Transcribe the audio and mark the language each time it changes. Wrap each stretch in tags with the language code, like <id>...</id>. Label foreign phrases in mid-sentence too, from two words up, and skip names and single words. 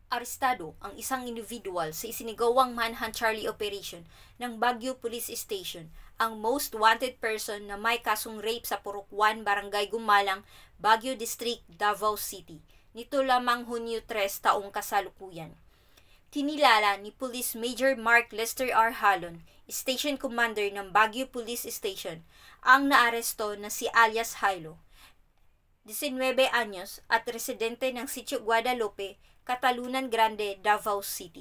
<tl>Arestado ang isang individual sa isinigawang manhunt Charlie operation ng Baguio Police Station, ang</tl> <en>most wanted person</en> <tl>na may kasong rape sa Purok 1, Barangay Gumalang, Baguio District, Davao City. Nito lamang Hunyo 3 taong kasalukuyan. Kinilala ni Police Major Mark Lester R. Halon,</tl> <en>Station Commander</en> <tl>ng Baguio Police Station, ang naaresto na si alias Hilo, 19 anyos at residente ng Sitio Guadalupe, Catalunan Grande, Davao City.</tl>